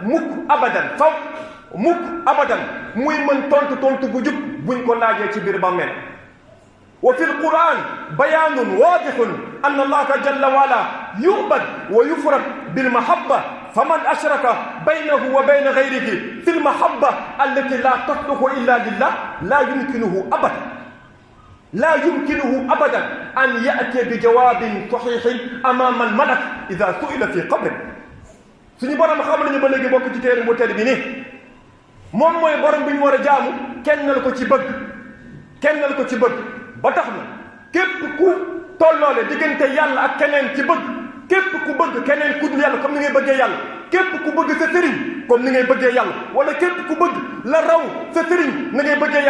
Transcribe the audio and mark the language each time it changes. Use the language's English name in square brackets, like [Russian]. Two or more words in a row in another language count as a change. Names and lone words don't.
[Wolof] mukk abadan muy mën tontu bu jub buñ ko laajee ci biir bàmmeel [Arabic] وفي القرآن بيان واضح أن الله جل وعلا يعبد ويفرد بالمحبة فمن أشرك بينه وبين غيره في المحبة التي لا تصلح إلا لله لا يمكنه أبدا أن يأتي بجواب صحيح أمام الملك إذا سئل في قبره [Wolof] suñu borom xam nañu ba léegi bokk ci téere bu tedd bi ni moom mooy borom bi ñu war a jaamu kennal ko ci bëgg ba tax na képp ku tolloole diggante yàlla ak keneen ci bëgg képp ku bëgg keneen ku dul yàlla comme ni ngay bëggee yàlla képp ku bëgg sa sëriñ comme ni ngay bëggee yàlla wala képp ku bëgg la raw sa sëriñ ni ngay bëggee